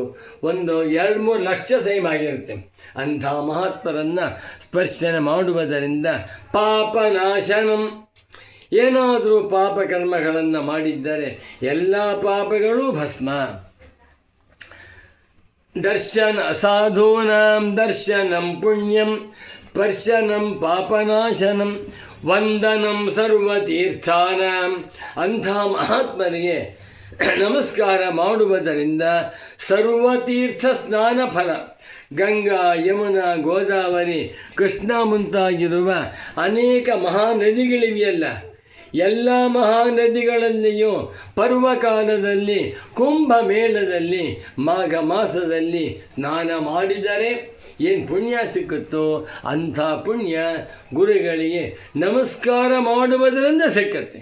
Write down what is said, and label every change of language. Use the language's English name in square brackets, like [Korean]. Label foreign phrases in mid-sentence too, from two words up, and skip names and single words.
[Kannada] ಒಂದು 2-3 ಲಕ್ಷ ಸೈಮ್ ಆಗಿರುತ್ತೆ. ಅಂಥ ಮಹಾತ್ಮರನ್ನು ಸ್ಪರ್ಶನ ಮಾಡುವುದರಿಂದ ಪಾಪನಾಶನಂ. ಏನಾದರೂ ಪಾಪಕರ್ಮಗಳನ್ನು ಮಾಡಿದ್ದರೆ ಎಲ್ಲ ಪಾಪಗಳೂ ಭಸ್ಮ. [Sanskrit] ದರ್ಶನ ಸಾಧೂನಾಂ ದರ್ಶನಂ ಪುಣ್ಯಂ ಸ್ಪರ್ಶನಂ ಪಾಪನಾಶನಂ ವಂದನಂ ಸರ್ವತೀರ್ಥಾನಾಂ. [Kannada] ಅಂಥ ಮಹಾತ್ಮರಿಗೆ ನಮಸ್ಕಾರ ಮಾಡುವುದರಿಂದ ಸರ್ವತೀರ್ಥ ಸ್ನಾನ ಫಲ. ಗಂಗಾ, ಯಮುನಾ, ಗೋದಾವರಿ, ಕೃಷ್ಣ ಮುಂತಾಗಿರುವ ಅನೇಕ ಮಹಾನದಿಗಳಿವೆಯಲ್ಲ, ಎಲ್ಲ ಮಹಾನದಿಗಳಲ್ಲಿಯೂ ಪರ್ವಕಾಲದಲ್ಲಿ ಕುಂಭಮೇಳದಲ್ಲಿ ಮಾಘ ಮಾಸದಲ್ಲಿ ಸ್ನಾನ ಮಾಡಿದರೆ ಏನು ಪುಣ್ಯ ಸಿಕ್ಕುತ್ತೋ ಅಂಥ ಪುಣ್ಯ ಗುರುಗಳಿಗೆ ನಮಸ್ಕಾರ ಮಾಡುವುದರಿಂದ ಸಿಕ್ಕತ್ತೆ.